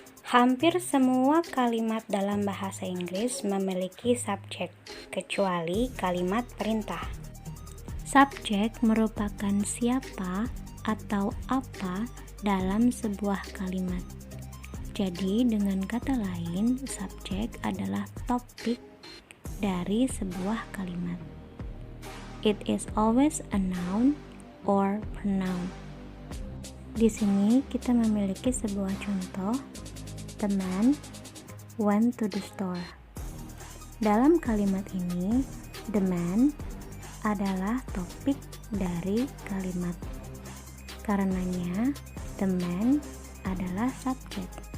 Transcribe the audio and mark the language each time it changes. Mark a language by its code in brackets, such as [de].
[id] Hampir semua kalimat dalam bahasa Inggris memiliki subjek, kecuali kalimat perintah. Subjek merupakan siapa atau apa dalam sebuah kalimat. Jadi, dengan kata lain, subjek adalah topik dari sebuah kalimat. [en] It is always a noun or pronoun. [id] Di sini kita memiliki sebuah contoh. [en] The man went to the store. [id] Dalam kalimat ini, the man adalah topik dari kalimat. Karenanya, the man adalah subjek.